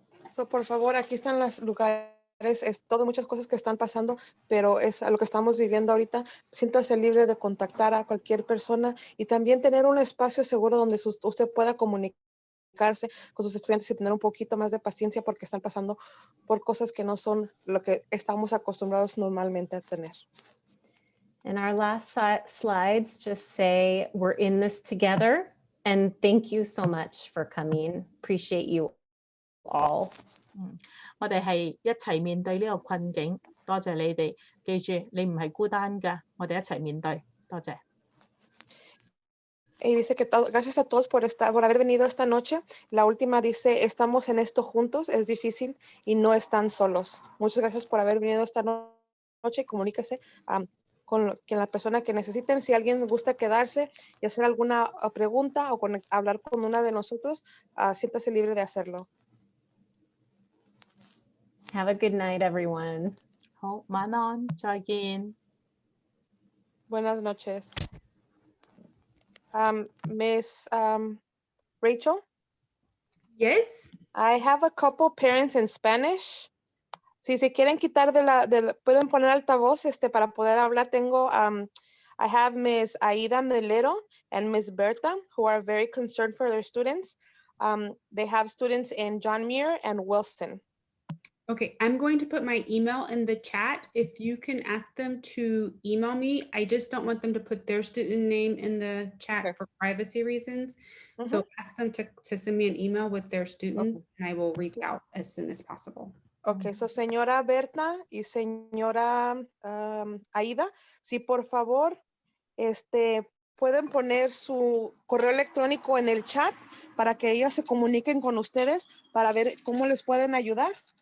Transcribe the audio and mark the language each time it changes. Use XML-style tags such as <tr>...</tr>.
<es>So, por favor, aquí están los lugares, es todo muchas cosas que están pasando, pero es a lo que estamos viviendo ahorita. Siéntase libre de contactar a cualquier persona y también tener un espacio seguro donde usted pueda comunicarse con sus estudiantes y tener un poquito más de paciencia porque están pasando por cosas que no son lo que estamos acostumbrados normalmente a tener.</es> <en>And our last slides just say we're in this together. And thank you so much for coming. Appreciate you all.</en> <yue>我哋係一齊面對呢個困境，多謝你哋。記住，你唔係孤單㗎，我哋一齊面對。多謝。</yue> <es>Y dice que gracias a todos por haber venido esta noche. La última dice, estamos en esto juntos, es difícil y no están solos. Muchas gracias por haber venido esta noche y comuníquese con la persona que necesiten. Si alguien gusta quedarse y hacer alguna pregunta o hablar con una de nosotros, siéntase libre de hacerlo.</es> <en>Have a good night, everyone.</en> <yue>好，晚安，再見。</yue> <es>Buenas noches.</es> <en>Miss Rachel? Yes. I have a couple parents in Spanish.</en> <es>Si se quieren quitar pueden poner altavoz para poder hablar. Tengo,</es> <en>I have Miss Aida Melero and Miss Berta, who are very concerned for their students. They have students in John Muir and Wilson. Okay, I'm going to put my email in the chat. If you can ask them to email me, I just don't want them to put their student name in the chat for privacy reasons. So ask them to send me an email with their student and I will reach out as soon as possible.</en> <es>Okay, so señora Berta y señora Aida, si por favor, pueden poner su correo electrónico en el chat para que ellos se comuniquen con ustedes para ver cómo les pueden ayudar.</es>